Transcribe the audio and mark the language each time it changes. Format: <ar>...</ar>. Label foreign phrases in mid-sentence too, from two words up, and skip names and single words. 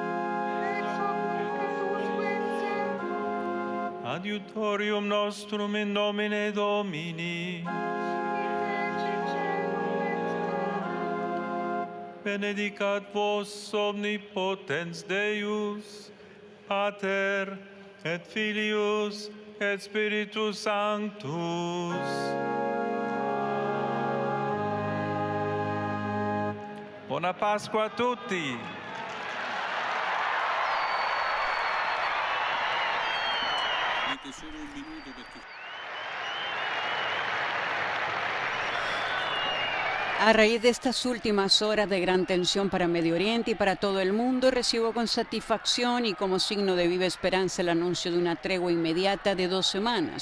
<la>adiutorium nostrum in nomine Domini, benedicat vos omnipotens Deus, Pater et Filius et Spiritus Sanctus.</la> <it>Buona Pasqua a tutti.</it> <es>A raíz de estas últimas horas de gran tensión para Medio Oriente y para todo el mundo, recibo con satisfacción y como signo de viva esperanza el anuncio de una tregua inmediata de 2 semanas.</es>